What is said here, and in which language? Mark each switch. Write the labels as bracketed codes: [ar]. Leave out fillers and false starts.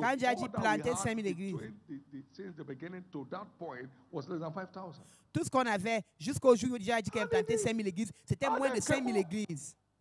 [fr] quand Dieu a dit planter 5000 églises. [en] Since the beginning to that point was less than 5,000. [fr] Tout ce qu'on avait jusqu'au jour où Dieu a dit qu'il a planté 5000 églises, c'était moins de 5000 églises.